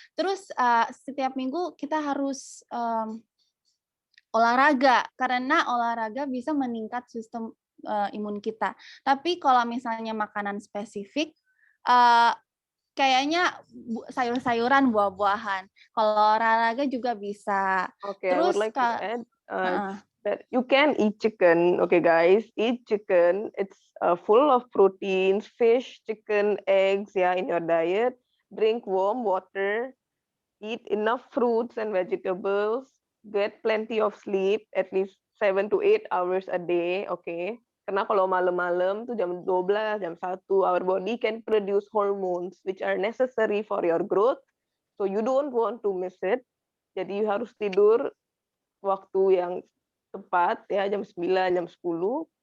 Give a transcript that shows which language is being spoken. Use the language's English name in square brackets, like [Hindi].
[Indonesian] Terus setiap minggu kita harus olahraga karena olahraga bisa meningkat sistem imun kita. Tapi kalau misalnya makanan spesifik kayaknya sayur-sayuran, buah-buahan. Kalau olahraga juga bisa. [English] Okay, I would [Indonesian] Terus [English] like to add that you can eat chicken. Okay, guys, eat chicken. It's full of proteins, fish, chicken, eggs, yeah, in your diet. Drink warm water. Eat enough fruits and vegetables. Get plenty of sleep, at least 7 to 8 hours a day. Okay. [Indonesian] Karena kalau malam-malam tuh jam 12, jam 1, [English] our body can produce hormones which are necessary for your growth. So you don't want to miss it. [Indonesian] Jadi you harus tidur waktu yang tepat ya, jam 9, jam 10.